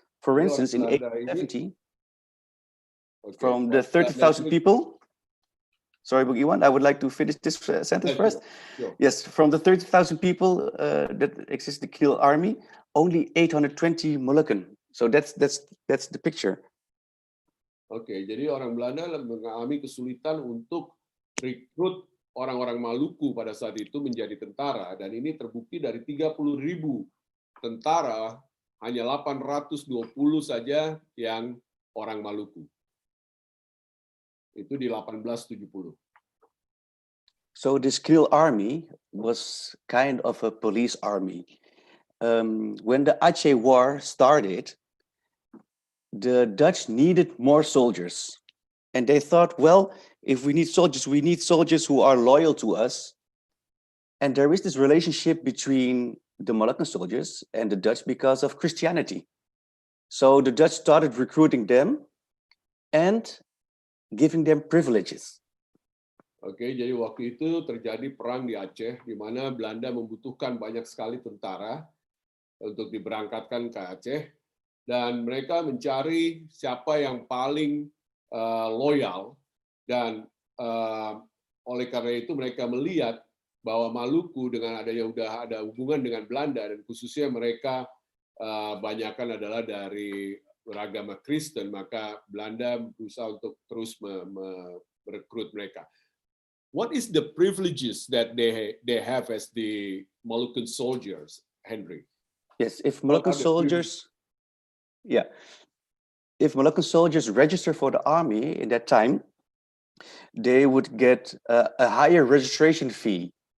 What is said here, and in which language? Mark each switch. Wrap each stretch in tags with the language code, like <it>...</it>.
<en>For instance, in 1870, from the 30,000 people. Sorry, Bung Iwan, I would like to finish this sentence first. Sure. Yes, from the 30,000 people that exist the KNIL army, only 820 Moluccan. So that's the picture.</en> <id>Oke, jadi orang Belanda mengalami kesulitan untuk rekrut orang-orang Maluku pada saat itu menjadi tentara, dan ini terbukti dari 30.000 tentara, hanya 820 saja yang orang Maluku. Itu di 1870.</id> <en>So this KNIL army was kind of a police army. When the Aceh War started, the Dutch needed more soldiers. And they thought, well, if we need soldiers who are loyal to us. And there is this relationship between the Moluccan soldiers and the Dutch because of Christianity. So the Dutch started recruiting them and giving them privileges.</en> <id>Oke, jadi waktu itu terjadi perang di Aceh, di mana Belanda membutuhkan banyak sekali tentara untuk diberangkatkan ke Aceh, dan mereka mencari siapa yang paling loyal, dan oleh karena itu mereka melihat bahwa Maluku dengan adanya udah ada hubungan dengan Belanda, dan khususnya mereka banyakkan adalah dari beragama Kristen, maka Belanda berusaha untuk terus merekrut mereka.</id> <en>What is the privileges that they have as the Moluccan soldiers, Henry? Yes, if What Moluccan are the privileges? soldiers, yeah, if Moluccan soldiers register for the army in that time, they would get a higher registration fee.</en>